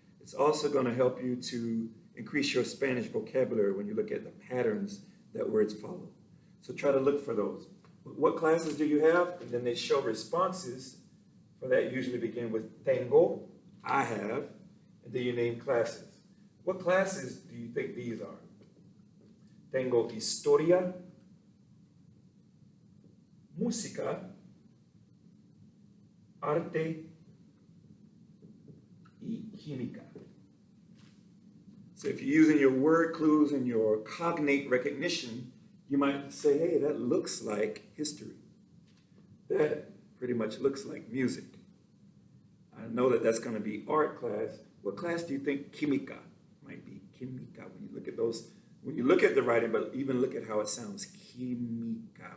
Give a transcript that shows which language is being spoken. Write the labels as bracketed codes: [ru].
[en] It's also going to help you to increase your Spanish vocabulary when you look at the patterns that words follow. So try to look for those. What classes do you have? And then they show responses for that usually begin with tengo, I have, and then you name classes. What classes do you think these are? [es] Tengo historia, música, arte, y química. [en] So if you're using your word clues and your cognate recognition, you might say, hey, that looks like history. That pretty much looks like music. I know that that's going to be art class. What class do you think química might be? Química, when you look at those, when you look at the writing, but even look at how it sounds, química.